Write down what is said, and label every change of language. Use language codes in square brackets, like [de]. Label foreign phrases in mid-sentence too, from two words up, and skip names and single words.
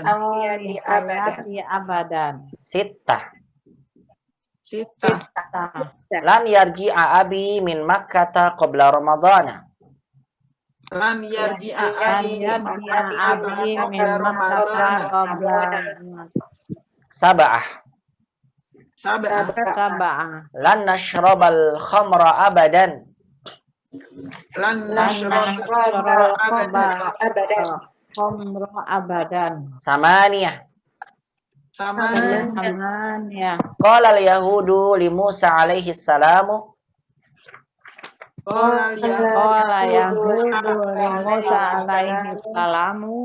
[ar] حياتي أبدا. Sittah. Sita. لن يرجع أبي من مكة قبل رمضان. لن يرجع [id] Dan [ar] abi يرجع أبي من مكة قبل Sab'ah. sab'ah. sab'ah. لن نشرب الخمر أبدا. Lan Lan نشرب أبدا. الخمر أبدا. Samaniyah. Saman. Samaniyah. قال اليهود لموسى عليه السلام. Qala قال يهود لموسى عليه السلام.